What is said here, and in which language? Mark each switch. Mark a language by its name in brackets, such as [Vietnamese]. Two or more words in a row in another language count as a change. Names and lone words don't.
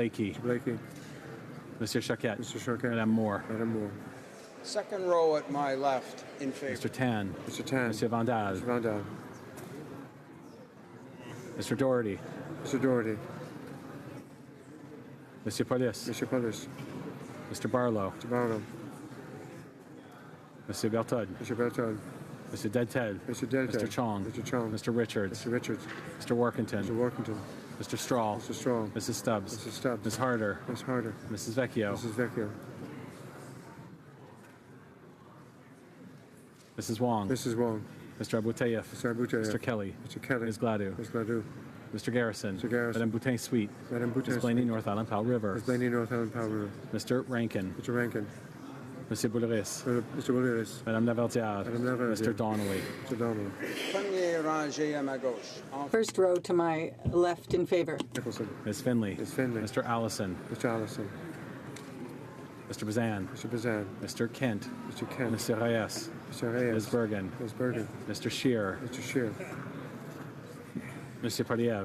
[English] Blakey. Mr. Blakey. Mr. Choquette. Mr. Choquette. Madame Moore. Madame Moore. Second row at my left, in favor. Mr. Tan. Mr. Tan. Monsieur Vandal. Mr. Vandal. Mr. Doherty. Mr. Doherty. Monsieur Police. Mr. Police. Mr. Barlow. Mr. Barlow. Monsieur Bertod. Mr. Bertod. Mr. Deadted. Mr. Deadted. Mr. Chong. Mr. Chong. Mr. Richards. Mr. Richards. Mr. Workington. Mr. Workington. Mr. Strahl. Mr. Strahl. Mrs. Stubbs. Mrs. Stubbs. Ms. Harder. Ms. Harder. Mrs. Vecchio. Mrs. Vecchio. Mrs. Wong. Mrs. Wong. Mr. Abouteyev. Mr. Abouteyev. Mr. Kelly. Mr. Kelly. Ms. Gladue. Ms. Gladue. Mr. Garrison. Mr. Garrison. Madame Boutin Sweet. Madame Boutin Ms. Blaney, North Island, Powell River. Ms. Blaney, North Island, Powell River. Mr. Rankin. Mr. Rankin. Monsieur Bouleris. Mr. Bouleris. Madame Laverdière. Madame Laverdière. Mr. Donnelly. Mr. Donnelly. [French] Premier rangé à ma gauche. [English] First row to my left in favor. Nicholson. Ms. Finley. Ms. Finley. Mr. Allison. Mr. Allison. Mr. Bazan. Mr. Bazan. Mr. Kent. Mr. Kent. Mr. Reyes. Mr. Reyes. Ms. Bergen. Ms. Bergen. Mr. Scheer. Mr. Scheer. Monsieur Poliev.